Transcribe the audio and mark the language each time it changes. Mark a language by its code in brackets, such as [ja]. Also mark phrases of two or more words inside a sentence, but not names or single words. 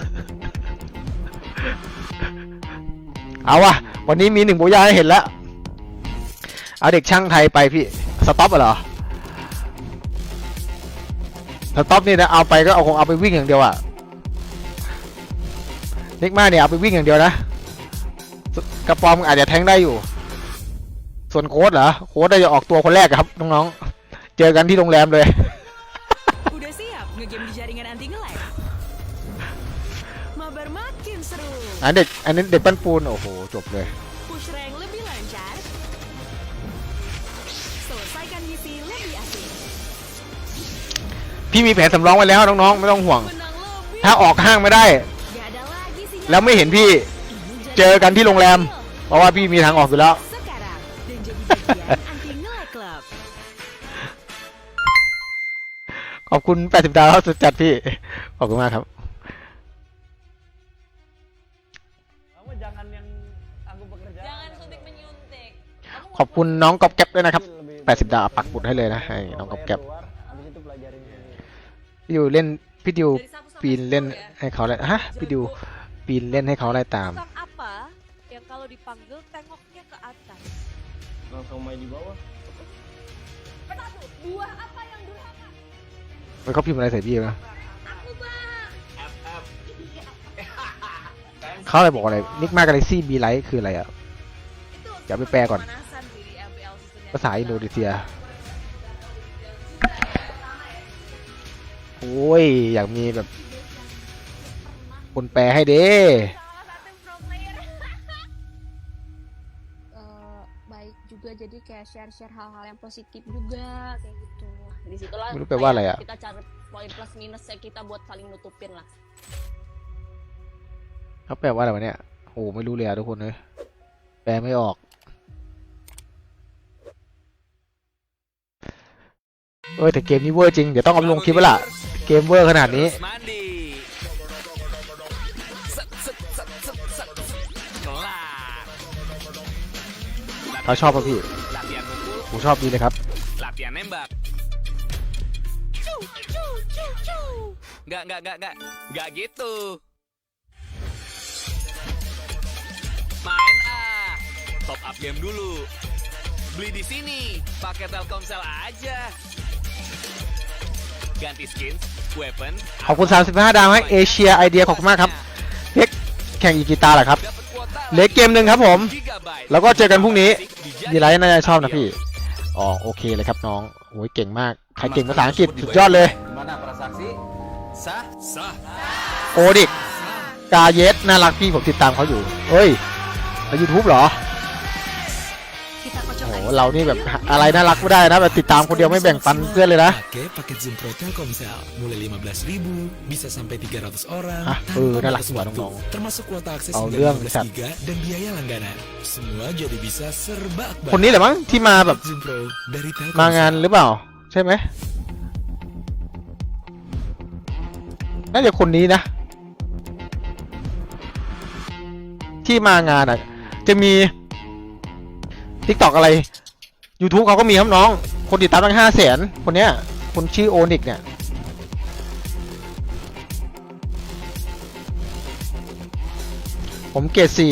[th] เอาวะวันนี้มี1 โบยาให้เห็นแล้วเอาเด็กช่างไทยไปพี่สต็อปเหรอสต็อปนี่นะเอาไปก็คงเอาไปวิ่งอย่างเดียวอะเล็กมากเนี่ยเอาไปวิ่งอย่างเดียวนะกระปอมอาจจะแทงได้อยู่ส่วนโค้ดเหรอโค้ดจะออกตัวคนแรกครับน้องๆเจอกันที่โรงแรมเลย [id] Udah siap ngegame di jaringan anti nge-lag? Mabar makin seru. [th] อันนี้เด็กปั้นปูนโอ้โหจบเลย [en] Push rank [id] lebih lancar. Selesaikan misi lebih asik. [th] พี่มีแผนสำรองไว้แล้วน้องๆไม่ต้องห่วง [id] Menang lebih. [th] ถ้าออกห้างไม่ได้ [id] Gak ada lagi sinyal. [th] แล้วไม่เห็นพี่ [id] Ini jadi [th] เจอกันที่โรงแรม เพราะว่าพี่มีทางออกอยู่แล้ว [id] sekarang dan jadi bagian anti nge-lag club. [th] ขอบคุณ80 ดาวสุดจัดพี่ขอบคุณมากครับ [id] Jangan suntik menyuntik. [th] ขอบคุณน้องก๊อบแก๊ปด้วยนะครับ80 ดาวปักบุดให้เลยนะให้น้องก๊อบแก๊ปพี่ดิวเล่นพี่ดิวปีนเล่นให้เขาเลยฮะพี่ดิวปีนเล่นให้เขาไล่ตาม [id] Tukang apa yang kalau dipanggil tengoknya ke atas? Langsung main di bawah. Buah apa yang durhaka? [th] มันเขาพิมพ์อะไรใส่พี่นะ [id] Aku bang. [th] เขาอะไรบอกอะไรนิกมากาแล็กซี่บีไลท์คืออะไรอ่ะ [id] Itu [th] เดี๋ยวไปแปลก่อน [id] pemanasan di MPL season [th] ภาษาอินโดนีเซียโอ้ยอยากมีแบบคนแปลให้เด้ [id] salah satu [en] pro player. [id] Baik juga jadi kayak share hal-hal yang positif juga kayak gitu. Disitulah Lu apa lah ya? kita cari poin plus minusnya kita buat saling nutupin lah. [th] เขาแปลว่าอะไรวะเนี่ยโอ้ไม่รู้เลยอะทุกคนเลยแปลไม่ออกแต่เกมนี้เวอร์จริงเดี๋ยวต้องเอาไปลงคลิปไว้ล่ะเกมเวอร์ขนาดนี้ [id] Terus mandi. Set, set, set, set, set. Kelar. [th] เขาชอบป่ะพี่ [id] Latihan pukul, [th] ผมชอบดีเลยครับ [id] latihan nembak. Nggak gitu. Main top up game dulu. Beli di sini, pakai Telkomsel aja. Ganti skin, weapon. [th] ขอบคุณ35 ดาวให้เอเชียไอเดียขอบคุณมากครับเล็กแข่งอีกกีตาร์เหรอครับ [id] Dapat kuota [th] เหล็กเกมหนึ่งครับผม [id] gigabyte. [th] แล้วก็เจอกันพรุ่งนี้ [id] Dijadiin [th] ดีไลท์น่าจะชอบนะพี่อ๋อโอเคเลยครับน้องโอ้ยเก่งมากใครเก่งภาษาอังกฤษสุดยอดเลย [id] Gimana para saksi? Sah? Sah. [th] โอดิกกาเยสน่ารักพี่ผมติดตามเขาอยู่เฮ้ยใน YouTube เหรอ [id] Kita [th] โอ้ [id] kocok [th] โหเรานี่แบบอะไรน่ารักไม่ได้นะแบบติดตามคนเดียวไม่แบ่งปันเพื่อนเลยนะ [id] Pakai paket Zoom Pro Telkomsel mulai 15.000 bisa sampai 300 orang Ah, tanpa [th] น่ารัก [id] batas [th] กว่า [id] waktu. [th] น้อง [id] Termasuk kuota akses [th] เอา [id] hingga [th] เรื่อง [id] 15 [th] สัตว์ [id] giga dan biaya langganan. Semua jadi bisa serba akbar. [th] คนนี้แหละมั้งที่มาแบบ [id] Zoom Pro dari [th] มางาน [id] Telkomsel. [th] หรือเปล่าใช่ไหมน่าจะคนนี้นะที่มางานอ่ะจะมี TikTok อะไร YouTube เขาก็มีครับน้องคนติดตามตั้ง500,000คนเนี้ยคนชื่อโอนิกเนี่ยผมเกรด